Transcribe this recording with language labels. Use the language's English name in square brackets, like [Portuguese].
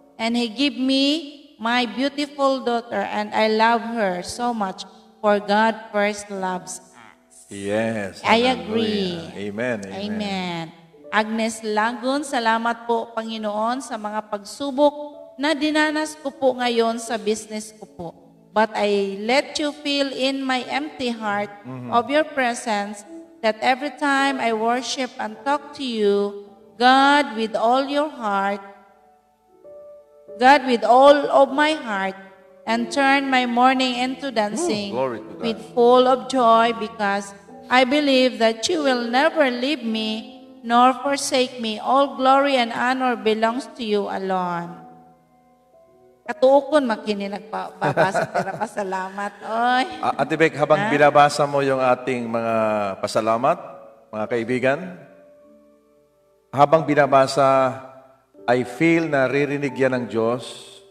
[English] And He give me my beautiful daughter, and I love her so much, for God first loves us. Yes. I Hallelujah. agree. Amen. Amen. [Filipino] Agnes Lagun, salamat po Panginoon sa mga pagsubok na dinanas ko po ngayon sa business ko po. [English] But I let you feel in my empty heart of your presence that every time I worship and talk to you, God with all your heart, God with all of my heart, and turn my mourning into dancing glory to God. with full of joy, because I believe that you will never leave me nor forsake me. All glory and honor belongs to you alone. Katuokon makini nagbabasa tira pasalamat. Oy. [Filipino] Ate Beck, habang binabasa mo yung ating mga pasalamat, mga kaibigan, habang binabasa, [English] I feel [Filipino] na ririnig yan ng Diyos.